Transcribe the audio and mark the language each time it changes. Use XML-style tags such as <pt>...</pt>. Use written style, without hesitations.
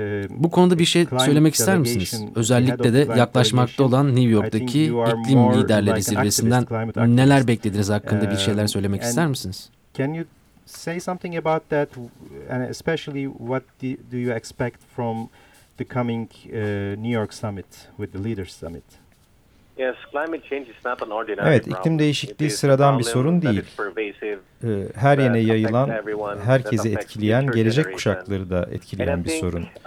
<tr>Bu konuda bir şey söylemek ister misiniz? Özellikle de yaklaşmakta olan New York'taki iklim liderleri zirvesinden neler beklediğiniz hakkında bir şeyler söylemek ister misiniz?</tr> <en>Say something about that, and especially what do you expect from the coming New York summit with the leaders summit? Yes, climate change is not an ordinary problem.</en> <tr>Evet, iklim değişikliği sıradan bir sorun değil. Her yerine yayılan, herkesi etkileyen, gelecek kuşakları da etkileyen bir sorun.</tr>